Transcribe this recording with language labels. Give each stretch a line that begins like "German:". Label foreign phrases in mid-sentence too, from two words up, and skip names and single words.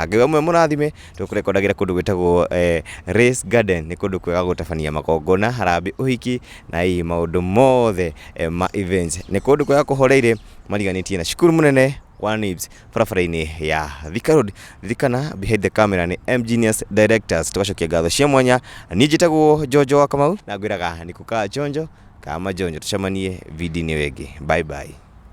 Kikuyu: Ngai amwe murathime tukurekodagira kundu gwetagwo Race Garden ni kundu kwega gutabania makongona harambe uhiki na hii maundu mothe ma events ni kundu kwega kuhoreire mariganitie na cukuru munene wa NIBS barabara-ini ya Thika Road. Ririkana
English: behind the camera
Kikuyu: ni Genius Directors. Tugacokia ngatho cia mwanya. Ni njitagwo Jojo wa Kamau na ngwiraga ni
Swahili: kukaa chonjo kama jonjo.
Kikuyu: Tucemanie video-ini wengi.
English: Bye bye.